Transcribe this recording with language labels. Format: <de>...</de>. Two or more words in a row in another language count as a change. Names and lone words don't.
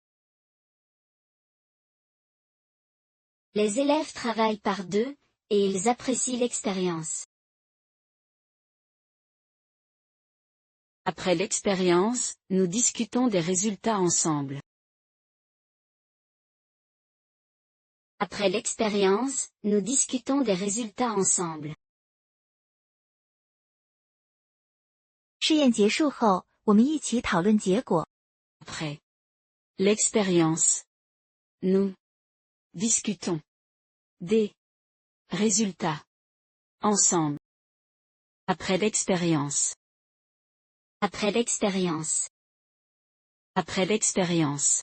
<fr>Les élèves travaillent par deux, et ils apprécient l'expérience. Après l'expérience, nous discutons des résultats ensemble. Après l'expérience, nous discutons des résultats ensemble.</fr> <zh>试验结束后，我们一起讨论结果。</zh> <fr>Après l'expérience, nous discutons des résultats ensemble. Après l'expérience. Après l'expérience. Après l'expérience.</fr>